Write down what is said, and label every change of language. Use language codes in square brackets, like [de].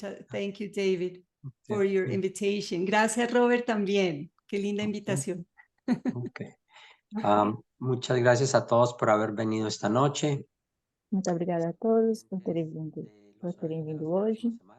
[en] Thank you, David, for your invitation. [es] Gracias, Robert, también. Qué linda invitación. [en] Okay. [es] Muchas gracias a todos por haber venido esta noche. [pt] Muito obrigada a todos por terem vindo hoje.